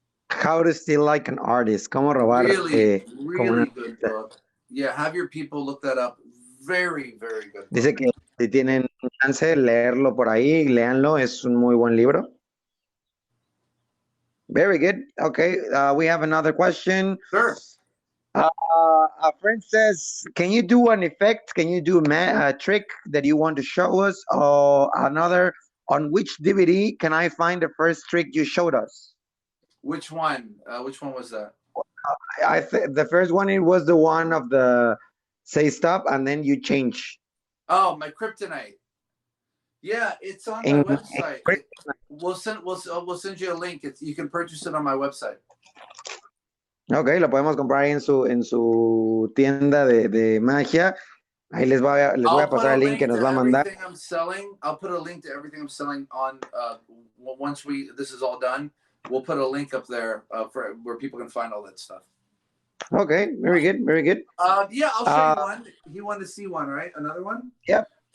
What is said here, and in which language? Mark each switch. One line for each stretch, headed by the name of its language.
English: How to Steal Like an Artist.
Spanish: Cómo robar.
English: Really good book. Yeah, have your people look that up. Very good book.
Spanish: Dice que si tienen chance, leerlo por ahí, léanlo. Es un muy buen libro.
English: Very good. Okay, we have another question. Sure. A friend says, can you do an effect? Can you do a trick that you want to show us? Or another, on which DVD can I find the first trick you showed us? Which one? Which one was that? I think the first one, it was the one of the say stop and then you change. Oh, my kryptonite. Yeah, it's on my website. We'll send you a link. You can purchase it on my website.
Spanish: Ok, lo podemos comprar en su tienda de magia. Ahí les voy a pasar el link que nos va a mandar.
English: I'll put a link to everything I'm selling on once this is all done. We'll put a link up there for where people can find all that stuff. Okay, very good, very good. Yeah, I'll show you one. You want to see one, right? Another one? Yep.